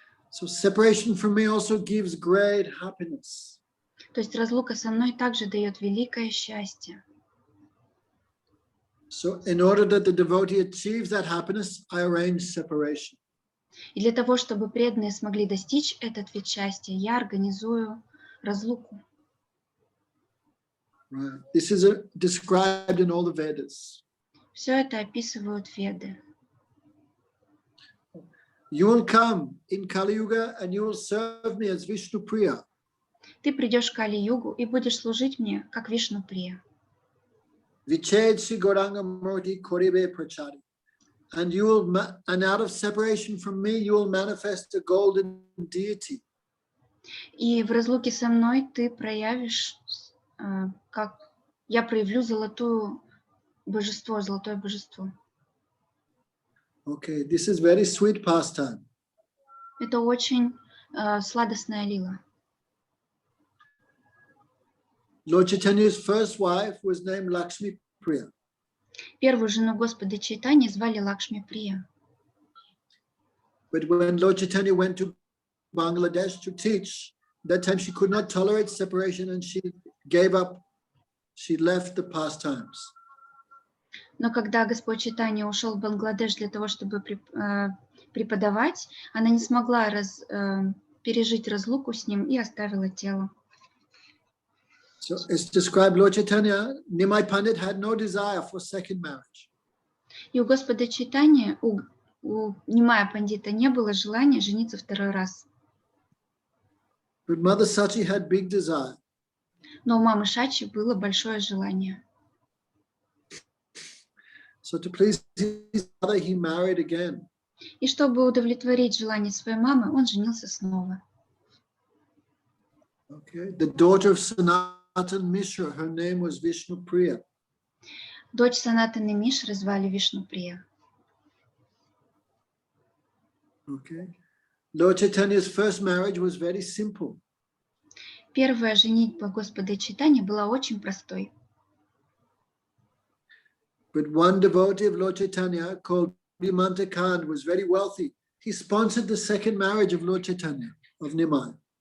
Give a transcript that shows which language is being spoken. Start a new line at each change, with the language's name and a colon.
English: So separation from me also gives great happiness.
Russian: То есть разлука со мной также дает великое счастье.
English: So in order that the devotee achieves that happiness, I arrange separation.
Russian: И для того, чтобы преданные смогли достичь этот вид счастья, я организую разлуку.
English: Right. This is described in all the Vedas.
Russian: Все это описывают Веды.
English: You will come in Kali Yuga and you will serve me as Vishnu Priya.
Russian: Ты придешь в Кали-югу и будешь служить мне, как Вишну-прия.
Bangla: Viched Shri Gauranga Murti Koribe Prachari.
English: and and out of separation from me, you will manifest a golden deity.
Russian: И в разлуке со мной ты проявишь, как я проявлю золотое божество.
English: Okay, this is very sweet pastime.
Russian: Это очень сладостная лила.
English: Lord Chaitanya's first wife was named Lakshmi Priya.
Russian: Первую жену Господа Чайтаньи звали Лакшми Прия.
English: But when Lord Chaitanya went to Bangladesh to teach, that time she could not tolerate separation and she gave up. She left the pastimes.
Russian: Но когда Господь Чайтанья ушел в Бангладеш для того, чтобы преподавать, она не смогла пережить разлуку с ним и оставила тело.
English: So it's described Lord Chaitanya, Nimai Pandit had no desire for second marriage.
Russian: И у Господа Чайтаньи, у Нимая Пандита не было желания жениться второй раз.
English: But Mother Sachi had big desire.
Russian: Но у мамы Шачи было большое желание.
English: So to please his mother, he married again.
Russian: И чтобы удовлетворить желание своей мамы, он женился снова.
English: Okay, the daughter of Sanatan Mishra, her name was Vishnu Priya.
Russian: Дочь Санатаны Мишры звали Вишну Прия.
English: Okay, Lord Chaitanya's first marriage was very simple.
Russian: Первая женитьба Господа Чайтаньи была очень простой.
English: But one devotee of Lord Chaitanya called Buddhimanta Khan was very wealthy. He sponsored the second marriage of Lord Chaitanya of Nimai.